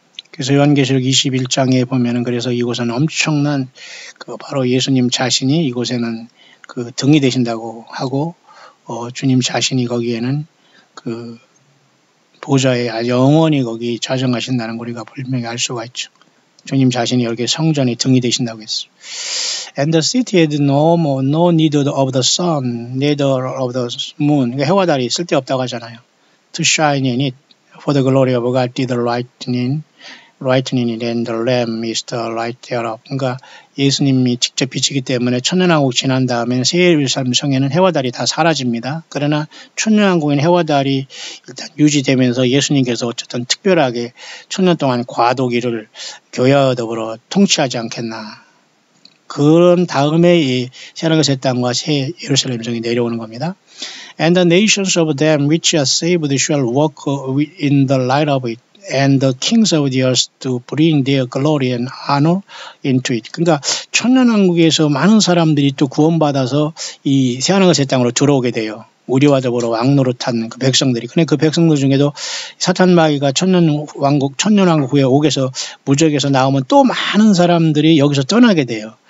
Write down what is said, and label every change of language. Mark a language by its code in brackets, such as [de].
[ko] 그래서 요한계시록 21장에 보면은 그래서 이곳은 엄청난 바로 예수님 자신이 이곳에는 등이 되신다고 하고 주님 자신이 거기에는 보좌에 영원히 거기 좌정하신다는 걸 우리가 분명히 알 수가 있죠. 주님 자신이 여기 성전의 등이 되신다고 했어요. [en] And the city had no need of the sun, neither of the moon. [ko] 그러니까 해와 달이 쓸데없다고 하잖아요. [en] To shine in it, for the glory of God did lightning it, and the Lamb is the light thereof. [ko] 그러니까 예수님이 직접 비치기 때문에 천년왕국 지난 다음에는 새 예루살렘 성에는 해와 달이 다 사라집니다. 그러나 천년왕국인 해와 달이 일단 유지되면서 예수님께서 어쨌든 특별하게 천년 동안 과도기를 교회와 더불어 통치하지 않겠나. 그런 다음에 이 새하늘과 새 땅과 새 예루살렘 성이 내려오는 겁니다. [en] And the nations of them which are saved shall walk in the light of it. And the kings of the earth to bring their glory and honor into it. [ko] 그러니까 천년왕국에서 많은 사람들이 또 구원받아서 이 새하늘과 새 땅으로 들어오게 돼요. 우리와 더불어 왕노릇한 그 백성들이. 근데 그 백성들 중에도 사탄 마귀가 천년왕국 후에 옥에서 무적에서 나오면 또 많은 사람들이 여기서 떠나게 돼요.